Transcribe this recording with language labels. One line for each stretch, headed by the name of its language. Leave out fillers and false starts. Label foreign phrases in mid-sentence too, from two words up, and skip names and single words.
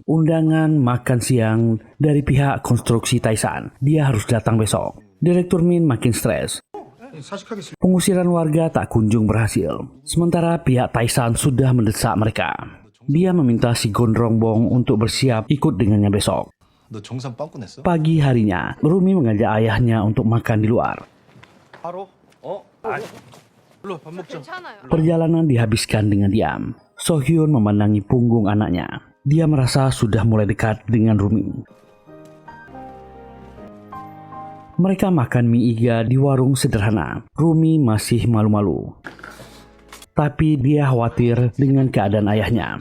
Indonesian: Undangan makan siang dari pihak konstruksi Taisan. Dia harus datang besok. Direktur Min makin stres. Pengusiran warga tak kunjung berhasil. Sementara pihak Taisan sudah mendesak mereka. Dia meminta si Gondrongbong untuk bersiap ikut dengannya besok.
Korean: 너 정산 빵꾸 냈어?
Indonesian: Pagi harinya, Rumi mengajak ayahnya untuk makan di luar.
Korean: 바로? 일로 밥 먹자. 괜찮아요.
Indonesian: Perjalanan dihabiskan dengan diam. Sohyun memandangi punggung anaknya. Dia merasa sudah mulai dekat dengan Rumi. Mereka makan mie iga di warung sederhana. Rumi masih malu-malu. Tapi dia khawatir dengan keadaan ayahnya.